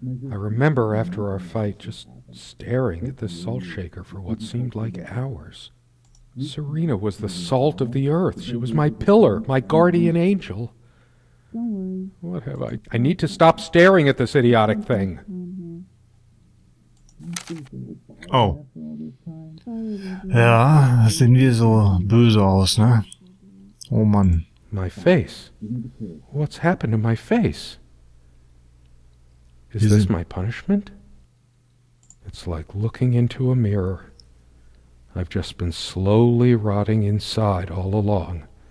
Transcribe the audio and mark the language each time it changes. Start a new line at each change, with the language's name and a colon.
English: I remember after our fight just staring at this salt shaker for what seemed like hours. Serena was the salt of the earth. She was my pillar, my guardian angel. What have I need to stop staring at this idiotic thing. Oh.
German: Ja, das sehen wir so böse aus, ne? Oh Mann.
English: My face? What's happened to my face? Is this my punishment? It's like looking into a mirror. I've just been slowly rotting inside all along.